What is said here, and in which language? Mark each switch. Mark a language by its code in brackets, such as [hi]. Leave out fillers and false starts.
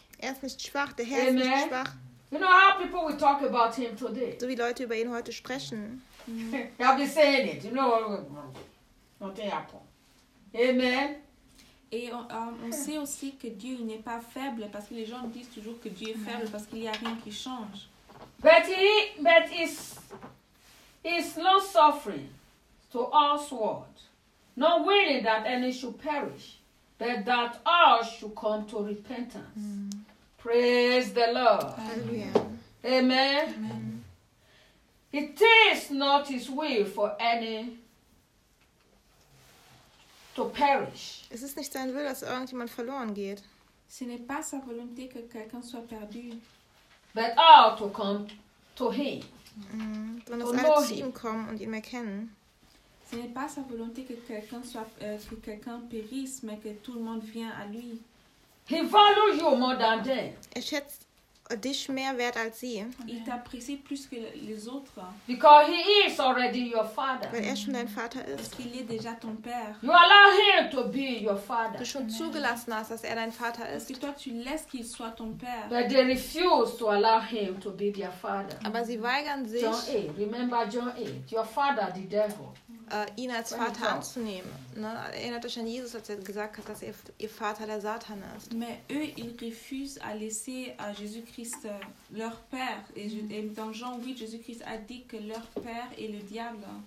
[de] Er ist nicht schwach, der Herr ist nicht schwach. [en] You know how people will talk about him today. [de] So wie Leute über ihn heute sprechen. [en] They have been saying it. You know, nothing happened. Amen. [fr] Et on sait aussi que Dieu n'est pas faible parce que les gens disent toujours que Dieu est faible parce qu'il n'y a rien qui change. [en] But he is long suffering to all sword, not willing that any should perish, but that all should come to repentance. Praise the Lord. Hallelujah. Amen. Amen. It is not his will for any to perish. [de] Es ist nicht sein Will, dass irgendjemand verloren geht. [fr] Ce n'est pas sa volonté que quelqu'un soit perdu. [en] But all to come to him. [de] Sondern dass alle zu ihm kommen und ihn erkennen. [fr] Ce n'est pas sa volonté que quelqu'un soit que quelqu'un périsse, mais que tout le monde vienne à lui. [en] He values you more than them. [de] Er schätzt dich mehr wert als sie. [fr] Il t'apprécie plus que les autres. [en] Because he is already your father. [de] Weil er schon dein Vater ist. [fr] Parce qu'il est déjà ton père. [en] You allow him to be your father. [de] Du schon zugelassen hast, dass er dein Vater ist. [fr] Parce que toi, tu laisses qu'il soit ton père. [en] But they refuse to allow him to be their father. [de] Aber sie weigern sich. [en] John 8, remember John 8, your father, the devil. [de] Ihn als Vater anzunehmen. Ne? Erinnert euch an Jesus, als er gesagt hat, dass ihr Vater der Satan ist. [fr] Mais eux, ils refusent à laisser à Jésus-Christ leur père. Et dans Jean 8, Jésus-Christ a dit que leur père est le diable.